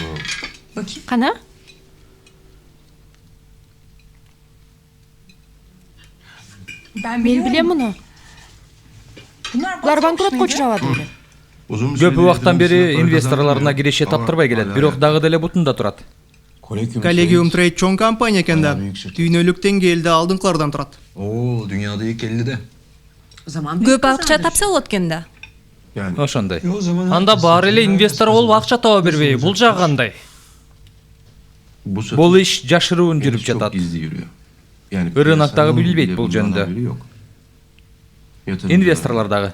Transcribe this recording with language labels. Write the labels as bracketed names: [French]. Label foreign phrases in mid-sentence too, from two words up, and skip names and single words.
[Kyrgyz] Кана? Мен билем муну. Булар банкротко учурабады беле. Көп убакыттан бери инвесторлоруна киреше таптырбай келет, бирок дагы деле бутунда турат. Collegium Trade чоң компания экен да. Дүйнөлүк деңгээлде алдыңкылардан турат. [Turkish] Dünyada ilk 50'de. [Kyrgyz] Көп акча тапса болот экен да. Ошондой. Анда баары эле инвестор болуп акча таба бербей, бул жагы кандай? Бул иш жашыруун жүрүп жатат. Рыноктагы билбейт бул жөнүндө. Инвесторлор дагы.